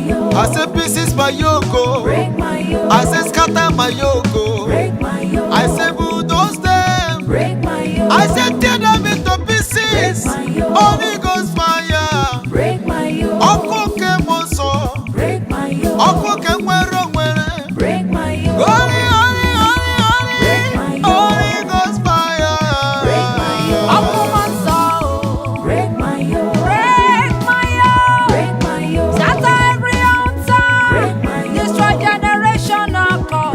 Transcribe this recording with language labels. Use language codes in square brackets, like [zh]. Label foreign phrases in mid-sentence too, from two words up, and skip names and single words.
[en] I say pieces my yoke, oh. break my yoke, I say scatter my yoke, oh. break my yoke, I say bulldoze them. break my yoke, I say tear them into pieces. Break my yoke. Holy Ghost fire. break my yoke, [ig] Ọkụ ke mmụọ nsọ. [en] break my yoke, [ig] Ọkụ ke nwere onwere. [en] break my yoke, Holy, holy, holy, holy. Break my yoke. Holy Ghost fire. break my yoke, [ig] Ọkụ [en] break my yoke, break my yoke. break my yoke, Shatter every altar. Break my yoke. Destroy generational causes.